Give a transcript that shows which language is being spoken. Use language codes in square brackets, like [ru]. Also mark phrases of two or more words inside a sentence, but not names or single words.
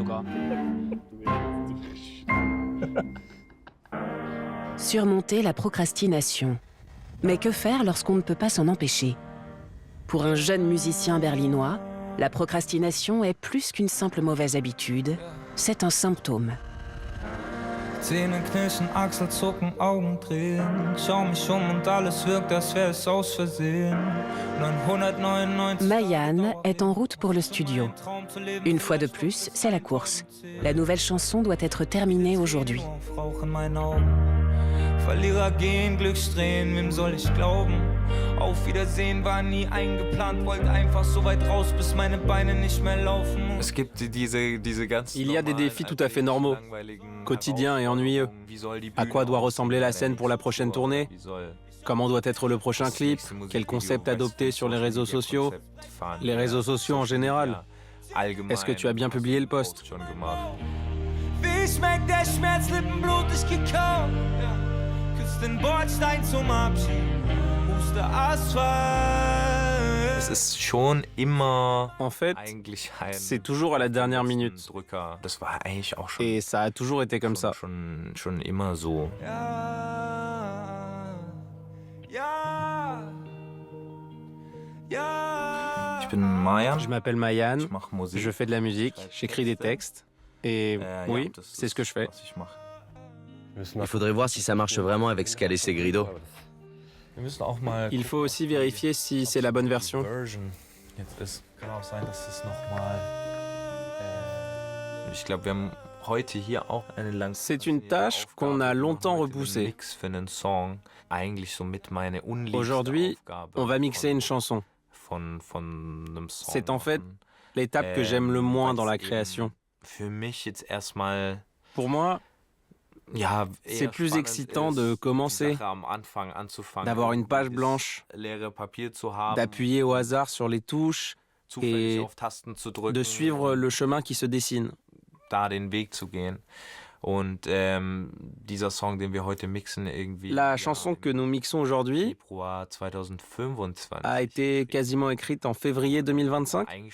[fr] Surmonter la procrastination. Mais que faire lorsqu'on ne peut pas s'en empêcher? Pour un jeune musicien berlinois, la procrastination est plus qu'une simple mauvaise habitude, c'est un symptôme. [de] Zähne knirschen, Achselzucken, Augen drehen. Schau mich und alles wirkt, als wäre es aus Versehen. 999. [fr] Mayan est en route pour le studio. Une fois de plus, c'est la course. La nouvelle chanson doit être terminée aujourd'hui. [de] Verlierer gehen, Glückssträhnen, wem soll ich glauben? Auf Wiedersehen war nie eingeplant, wollte einfach so weit raus, bis meine Beine nicht mehr laufen. [fr] Il y a des défis tout à fait normaux, quotidiens et ennuyeux. À quoi doit ressembler la scène pour la prochaine tournée? Comment doit être le prochain clip? Quel concept adopter sur les réseaux sociaux? Les réseaux sociaux en général. Est-ce que tu as bien publié le post? [de] Wie schmeckt der Schmerz, Lippen blutig gekaut? Küss den Bordstein zum Abschied, huste Asphalt. Es ist schon immer [fr] En fait, c'est toujours à la dernière minute. [de] Das war eigentlich auch schon, [fr] Et ça a toujours été comme ça. [de] schon immer so. Ich bin Mayan. [fr] Je m'appelle Mayan, [de] Ich mache Musik. [fr] je fais de la musique, j'écris des textes. Et oui, c'est ce que je fais. [de] Was ich mache. [fr] Il faudrait voir si ça marche vraiment avec ce qu'a laissé Grido. [de] Wir müssen auch mal [fr] Il faut aussi vérifier si c'est la bonne version. [de] Version jetzt ist. Kann auch sein, dass es noch mal. Ich glaube, wir haben heute hier auch eine lange. [fr] C'est une tâche qu'on a longtemps repoussée. [de] Mix für einen Song. Eigentlich so mit meine unliebste [fr] Aujourd'hui, [de] Aufgabe [fr] on va mixer une chanson. [de] von einem Song. [fr] C'est en fait [de] machen. [fr] l'étape que j'aime le moins dans la [de] weil's eben [fr] création. [de] Für mich jetzt erstmal [fr] Pour moi, [de] ja, [fr] c'est [de] eher [fr] plus [de] spannend [fr] excitant [de] ist, [fr] de [de] die [fr] commencer, [de] Sache am Anfang anzufangen, [fr] d'avoir une page [de] dieses [fr] blanche, [de] leere Papier zu haben, [fr] d'appuyer au hasard sur les touches, et de suivre le chemin qui se dessine. La chanson que nous mixons aujourd'hui a été quasiment écrite en février 2025.